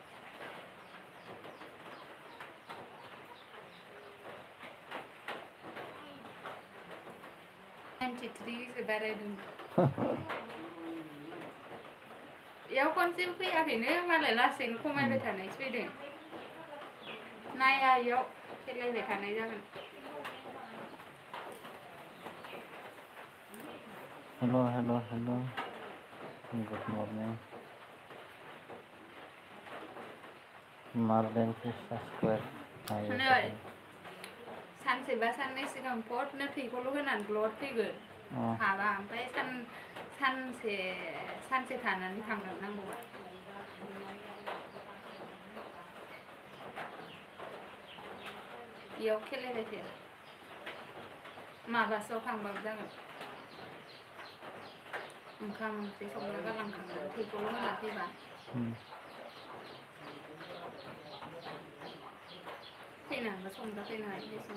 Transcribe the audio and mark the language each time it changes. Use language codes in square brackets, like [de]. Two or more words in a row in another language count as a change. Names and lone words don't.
[brx] 93 सो बारायदों इयाव खनसेबो फैयाखैनो मालाय लासैनो खमायबाय थानायसो फैदों नाया इयाव खेलायबाय थानाय जागोन [en] Hello, hello, hello. Good morning. Marlin Fish Square. [brx] सानसेबा साननै सिगां फटनो थैखौल' होनानै ब्लड फैगोन हाबा ओमफ्राय सानसे थानानै थांनांगौबा इयाव खेलायबाय थाया माबासोआव थांबाबो जागोन ओंखाम ओंख्रि संना गालांखांनानै थैखौल' होना फैबा फैनानैबो संजा फैनो हायो